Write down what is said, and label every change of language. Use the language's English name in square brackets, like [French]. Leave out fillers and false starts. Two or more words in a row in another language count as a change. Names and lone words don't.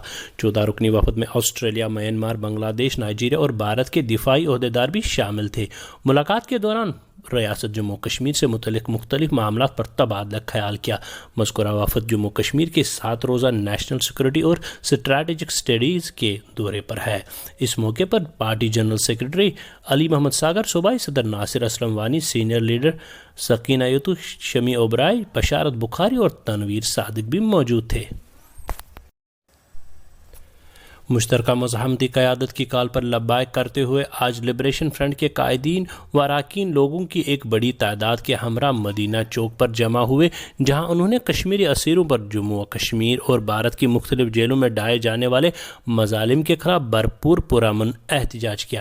[Urdu] 14 رکنی وفد میں آسٹریلیا، میانمار، بنگلہ دیش، نائجیریا اور بھارت کے دفاعی عہدیدار بھی شامل تھے. ملاقات کے دوران ریاست جموں کشمیر سے متعلق مختلف معاملات پر تبادلہ خیال کیا. مذکورہ وفد جموں کشمیر کے 7 روزہ نیشنل سیکورٹی اور اسٹریٹجک اسٹڈیز کے دورے پر ہے. اس موقع پر پارٹی جنرل سیکرٹری علی محمد ساگر، صوبائی صدر ناصر اسلم وانی، سینئر لیڈر سکینہ یتو، شمی اوبرائی، بشارت بخاری اور تنویر صادق بھی موجود تھے. مشترکہ مزاحمتی قیادت کی کال پر لبیک کرتے ہوئے آج لبریشن فرنٹ کے قائدین و اراکین لوگوں کی ایک بڑی تعداد کے ہمراہ مدینہ چوک پر جمع ہوئے، جہاں انہوں نے کشمیری اسیروں پر جموں و کشمیر اور بھارت کی مختلف جیلوں میں ڈھائے جانے والے مظالم کے خلاف بھرپور پرامن احتجاج کیا.